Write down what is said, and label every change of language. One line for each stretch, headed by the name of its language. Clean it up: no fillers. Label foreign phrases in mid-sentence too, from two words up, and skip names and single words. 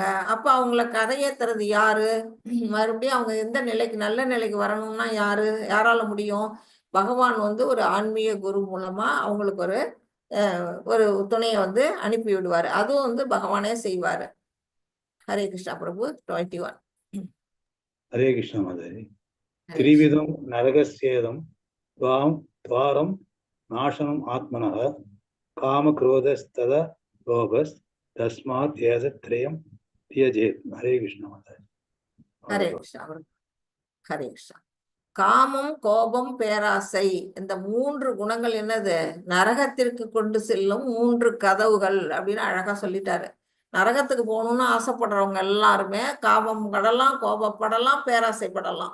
Tamil: அப்ப அவங்கள கரையேத்துறது யாரு, மறுபடியும் அவங்க எந்த நிலைக்கு நல்ல நிலைக்கு வரணும்னா யாரால முடியும், பகவான் வந்து ஒரு ஆன்மீக குரு மூலமா அவங்களுக்கு ஒரு துணையை வந்து அனுப்பி விடுவாரு. அதுவும் வந்து பகவானே செய்வாரு. ஹரே கிருஷ்ணா பிரபு. 21.
Hindi: हरे कृष्णा माता जी।
Sanskrit: त्रिविधं नरकस्येदं द्वारं नाशनम् आत्मनः कामक्रोधस्तद लोभस् तस्मात् एतत्त्रयं त्यजेत्।
Hindi: हरे कृष्णा माता जी।
Tamil: ஹரே கிருஷ்ணா பிரபு. ஹரே கிருஷ்ணா. காமம், கோபம், பேராசை இந்த 3 குணங்கள் என்னது, நரகத்திற்கு கொண்டு செல்லும் 3 கதவுகள் அப்படின்னு அழகா சொல்லிட்டாரு. நரகத்துக்கு போகணும்னு ஆசைப்படுறவங்க எல்லாருமே காமம் படலாம், கோபப்படலாம், பேராசைப்படலாம்.